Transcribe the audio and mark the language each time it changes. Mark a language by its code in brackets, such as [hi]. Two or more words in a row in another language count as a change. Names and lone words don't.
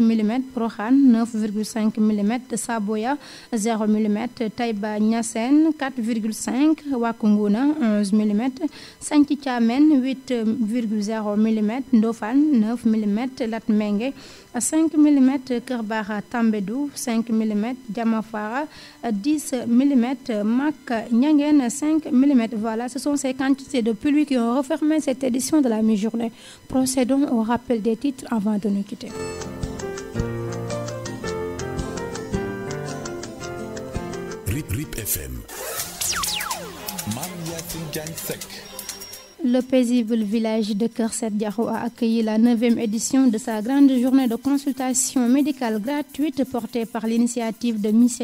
[fr] mm, Prohan 9,5 mm, Saboya 0 mm, Taïba Niassène 4,5, Wakunguna 11 mm, Sanki Tchamen 8,0 mm, Ndofane 9 mm, Latmengue 5 mm, Kerbara Tambedou 5 mm, Diamafara 10 mm, Mak Nyangen 5 mm. Voilà, ce sont ces quantités de pluie qui ont refermé cette édition de la mi-journée. Procédons au rappel des titres avant de nous quitter. RIP FM. Le paisible village de Kerset Diakhou a accueilli la 9e édition de sa grande journée de consultation médicale gratuite portée par l'initiative de M.